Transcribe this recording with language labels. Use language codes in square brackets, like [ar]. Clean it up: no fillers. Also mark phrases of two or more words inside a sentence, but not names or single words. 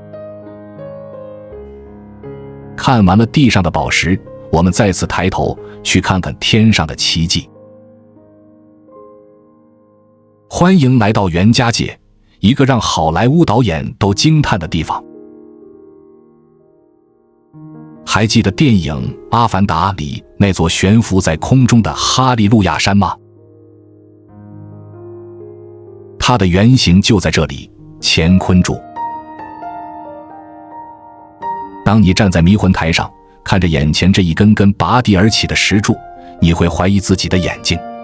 [zh] 看完了地上的寶石，我們再次抬頭去看看天上的奇蹟。歡迎來到袁家界，一個讓好萊塢導演都驚嘆的地方。還記得電影《阿凡達》裡那座懸浮在空中的哈利路亞山嗎？它的原型就在這裡，乾坤柱。當你站在迷魂台上，看着眼前這一根根拔地而起的石柱，你會懷疑自己的眼睛。